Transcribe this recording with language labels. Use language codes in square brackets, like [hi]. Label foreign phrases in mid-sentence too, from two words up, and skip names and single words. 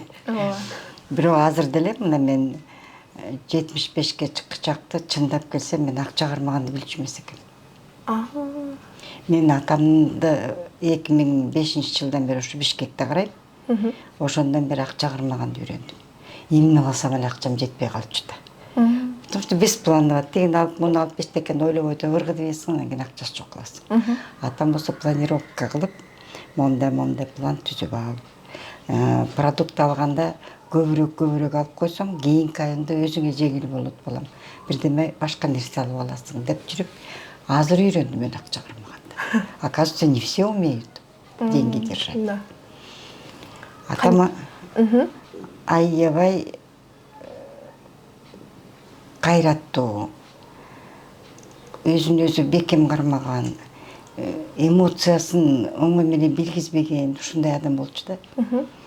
[ky] Бирок азыр деле мына мен 75ке чыкчакты чындап келсем, мен акча кармаганды билчү эмес экен. Мен атамды 2005-жылдан бери ушу Бишкекте карайм. Ошондон бери акча кармаганды үйрөндүм. Эмне кылсам эле акчам жетпей калчу да. [ru] Потому что беспланово [ky] тигин алып, муну алып эчтекен ойлобой өбүргү дебесиң, анан кийин акчасы жок каласың. Атам болсо планировка кылып, мондай план түзүп алып, продукт алганда көбүрөөк алып койсоң, кийинки айында өзүңө жеңил болот балам. Бирдеме башка нерсе алып аласың деп жүрүп, азыр үйрөндүм мен акча кармаганды. [ru] Оказывается, не все умеют деньги держать. [ky] Атама аябай кайраттуу, өзүн өзү бекем кармаган, эмоциясын оңой менен билгизбеген ушундай адам болчу да.